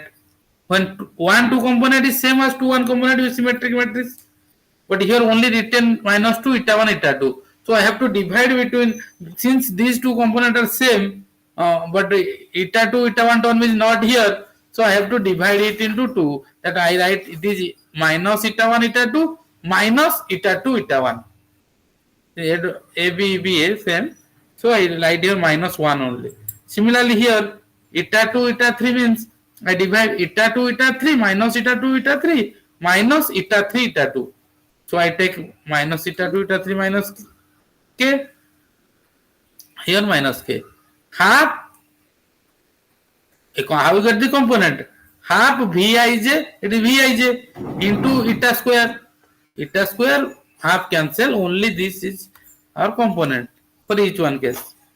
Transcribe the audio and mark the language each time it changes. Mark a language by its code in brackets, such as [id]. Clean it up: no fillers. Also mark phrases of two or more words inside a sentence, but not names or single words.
[en] When 1 2 component is same as 2 1 component with symmetric matrix. But here only written minus 2 eta 1 eta 2. So I have to divide between, since these two components are same, but eta 2 eta 1 is not here. So I have to divide it into 2. That I write it is minus eta 1 eta 2 minus eta 2 eta 1. A B B A same. So I write here minus 1 only. Similarly here eta 2 eta 3 means I divide eta 2 eta 3 minus eta 2 eta 3 minus eta 3 eta 2. So I take minus eta 2 eta 3 minus k. Here minus k. Half. How you get the component? Half Vij, it is Vij into eta square. Eta square half cancel, only this is our component for each one case.